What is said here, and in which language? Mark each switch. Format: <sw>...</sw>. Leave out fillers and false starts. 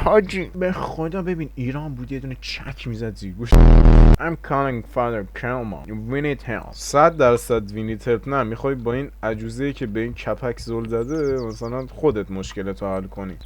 <fa>حاجی به خدا ببین ایران بود یه دونه چک میزد زیر گوش.</fa> <en>I'm calling father Kelman. We need help. 100% we need help.</en> <fa>نه میخوای با این عجوزه‌ای که به این کپک زل زده مثلا خودت مشکلتو حل کنی.</fa>